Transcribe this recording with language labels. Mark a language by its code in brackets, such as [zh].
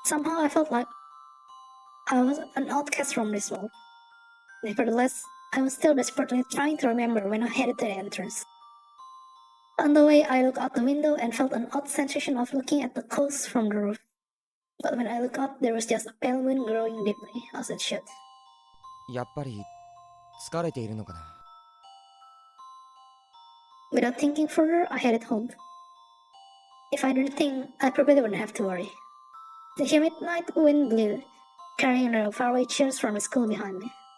[en] Somehow I felt like I was an outcast from this world. Nevertheless, I was still desperately trying to remember when I headed to the entrance. On the way, I looked out the window and felt an odd sensation of looking at the coast from the roof. But when I looked up, there was just a pale moon growing deeply, as it should. [ja] やっぱり疲れているのかな。 [en] Without thinking further, I headed home. If I didn't think, I probably wouldn't have to worry. The humid night wind blew, carrying the faraway cheers from the school behind me.